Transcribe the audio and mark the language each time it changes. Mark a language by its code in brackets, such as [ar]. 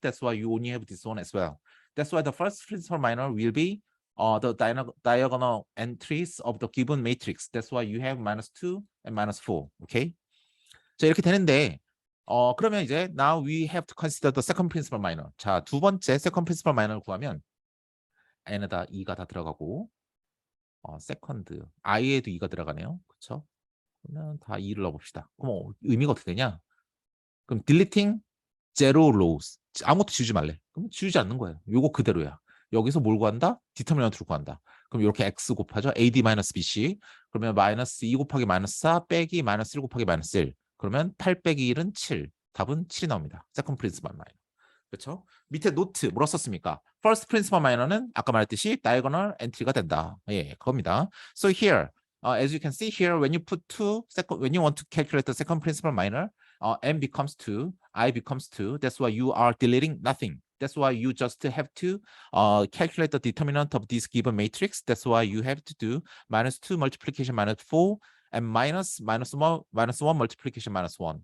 [en] That's why you only have this one as well. That's why the first principal minor will be the diagonal entries of the given matrix. That's why you have -2 and -4. Okay? [ko] 자, 이렇게 되는데 그러면 이제 [en] now we have to consider the second principal minor. [ko] 자, 두 번째 second principal minor를 구하면 n에다 2가 다 들어가고 세컨드 i에도 2가 들어가네요. 그렇죠? 그러면 다 2를 넣어봅시다. 그럼 의미가 어떻게 되냐? [en] 그럼 deleting zero rows. [ko] 아무것도 지우지 말래. 그럼 지우지 않는 거예요. 요거 그대로야. 여기서 뭘 구한다? 디터미넌트를 구한다. 그럼 이렇게 x 곱하죠. AD-BC. 그러면 -2 곱하기 -4 빼기 -1 곱하기 -1. 그러면 8 빼기 1은 7. 답은 7이 나옵니다. 세컨드 프린시펄 마이너. 그렇죠? 밑에 노트 뭐라 썼습니까? First principal minor는 아까 말했듯이 diagonal entry가 된다. 예, 그겁니다. [en] So here, as you can see here, when you want to calculate the second principal minor, n becomes 2, I becomes 2. That's why you are deleting nothing. That's why you just have to calculate the determinant of this given matrix. That's why you have to do -2 multiplication -4 and -1 multiplication -1.